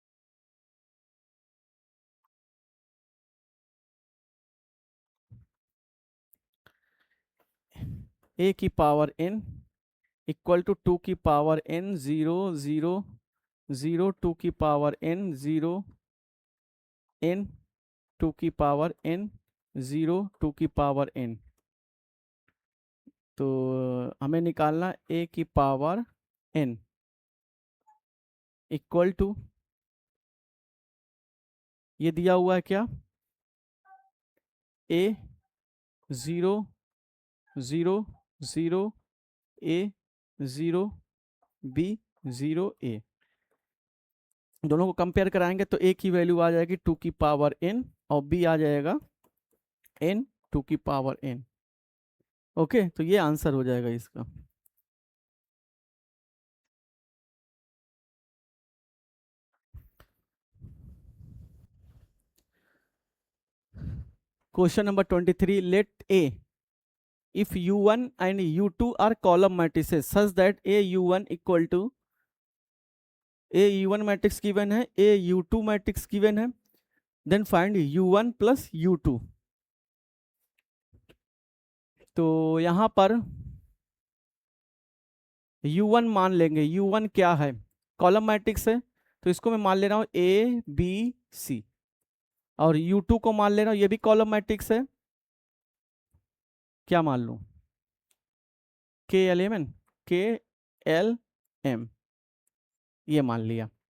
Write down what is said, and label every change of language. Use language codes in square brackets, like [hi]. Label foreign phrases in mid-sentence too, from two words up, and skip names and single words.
[hi] a की पावर n [en] equal to [hi] 2 की पावर n, 0 0 0 2 की पावर n, 0 n 2 की पावर n, 0 2 की पावर n। तो हमें निकालना a की पावर n [en] equal to, [hi] ये दिया हुआ है क्या, a 0 0 0 a 0 b 0 a, दोनों को कंपेयर कराएंगे तो a की वैल्यू आ जाएगी 2 की पावर n और b आ जाएगा n 2 की पावर n, ओके। तो ये आंसर हो जाएगा इसका। [en] question number 23, लेट a if u1 and u2 are column matrices such that a u1 equal to a u1 matrix given है, a u2 matrix given है, then find u1 plus u2. [hi] तो यहां पर u1 मान लेंगे, u1 क्या है, [en] column matrix [hi] है, तो इसको मैं मान ले रहा हूं a b c, और u2 को मान ले रहा हूं, ये भी [en] column matrix [hi] है, क्या मान लूं, k l m n, k l m, ये मान लिया।